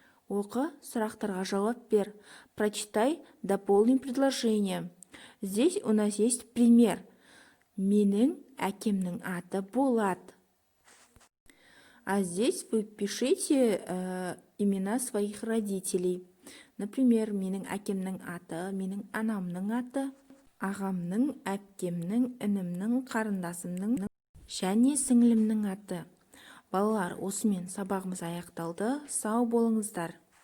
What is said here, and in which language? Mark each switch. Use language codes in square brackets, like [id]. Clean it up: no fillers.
[kk] Оқы, сұрақтарға жауап бер. [ru] Прочитай, дополни предложение. Здесь у нас есть пример. [kk] Менің әкемнің аты Болат. [ru] А здесь вы пишите имена своих родителей. [kk] Например, менің әкемнің аты, менің анамның аты, ағамның, әпкемнің, інімнің, қарындасымның және сіңлімнің аты. Балалар, осымен сабағымыз аяқталды. Сау болыңыздар.